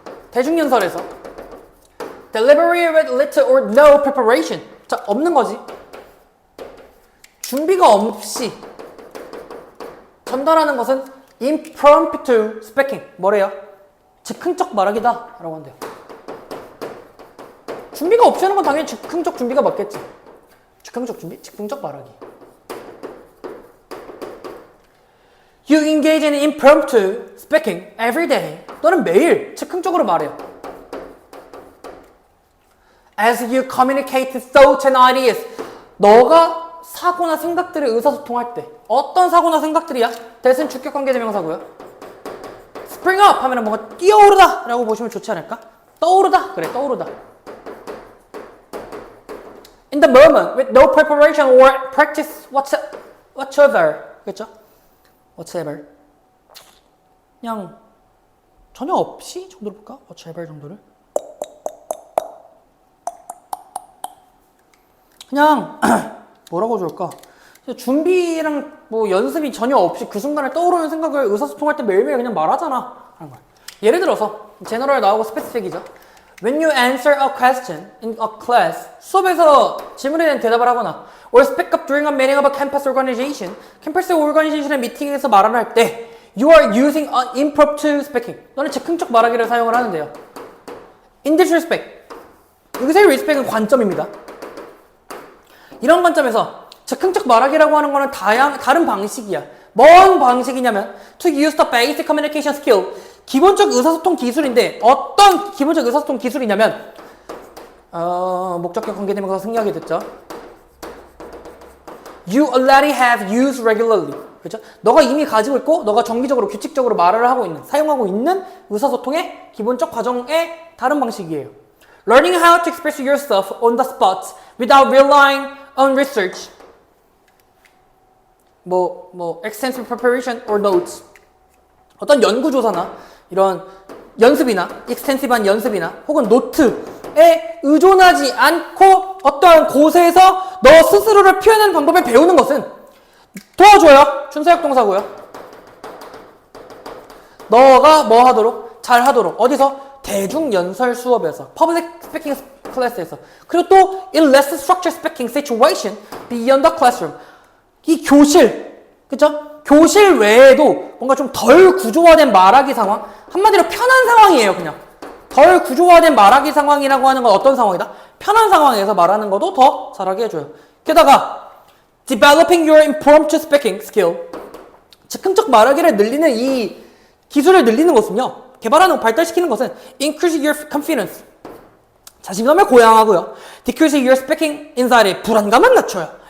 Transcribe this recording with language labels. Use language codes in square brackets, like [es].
[ko] 대중연설에서 [en] delivery with little or no preparation. [ko] 자, 없는 거지. 준비가 없이 전달하는 것은 impromptu speaking. 뭐래요? 즉흥적 말하기다 라고 한대요. 준비가 없이 하는 건 당연히 즉흥적 준비가 맞겠지. 즉흥적 준비? 즉흥적 말하기. [en] You engage in impromptu speaking every day. [ko] 너는 매일 즉흥적으로 말해요. [en] As you communicate thoughts and ideas. [ko] 너가 사고나 생각들을 의사소통할 때 어떤 사고나 생각들이야? 대신 주격관계대명사고요. Spring up 하면 뭔가 뛰어오르다 라고 보시면 좋지 않을까? 떠오르다. 그래, 떠오르다. [en] In the moment with no preparation or practice whatsoever. [ko] 그렇죠? whatsoever. 그냥 전혀 없이 정도로 볼까? whatsoever 정도를. 그냥 뭐라고 좋을까? 준비랑 뭐 연습이 전혀 없이 그 순간에 떠오르는 생각을 의사소통할 때 매일매일 그냥 말하잖아 하는 거야. 예를 들어서 제너럴 나오고 스페시픽이죠. [en] When you answer a question in a class, [ko] 수업에서 질문에 대한 대답을 하거나 [en] or speak up during a meeting of a campus organization, [ko] 캠퍼스 오르가니제이션의 미팅에서 말을 할 때 [en] you are using an impromptu speaking. [ko] 너는 즉흥적 말하기를 사용을 하는데요. [en] In this respect, [ko] 여기서의 respect은 관점입니다. 이런 관점에서 즉흥적 말하기라고 하는 거는 다른 방식이야. 뭔 방식이냐면 [en] to use the basic communication skill. [ko] 기본적 의사소통 기술인데 어떤 기본적 의사소통 기술이냐면 목적격 관계대명사 승리하게 됐죠. [en] You already have used regularly. [ko] 그렇죠? 너가 이미 가지고 있고 너가 정기적으로 규칙적으로 말을 하고 있는 사용하고 있는 의사소통의 기본적 과정의 다른 방식이에요. [en] Learning how to express yourself on the spot without relying on research. extensive preparation or notes. [ko] 어떤 연구조사나 이런 연습이나 extensive한 연습이나 혹은 노트에 의존하지 않고 어떠한 곳에서 너 스스로를 표현하는 방법을 배우는 것은 도와줘요. 준사역 동사고요. 너가 뭐 하도록? 잘 하도록. 어디서? 대중연설 수업에서 public speaking class에서. 그리고 또 [en] in less structured speaking situation beyond the classroom. [ko] 이 교실, 그쵸? 교실 외에도 뭔가 좀 덜 구조화된 말하기 상황, 한마디로 편한 상황이에요. 그냥 덜 구조화된 말하기 상황이라고 하는 건 어떤 상황이다? 편한 상황에서 말하는 것도 더 잘하게 해줘요. 게다가 [en] developing your impromptu speaking skill, [ko] 즉흥적 말하기를 늘리는 이 기술을 늘리는 것은요, 개발하는 발달시키는 것은 [en] increase your confidence, [ko] 자신감을 고양하고요, [en] decrease your speaking anxiety, [ko] 불안감을 낮춰요.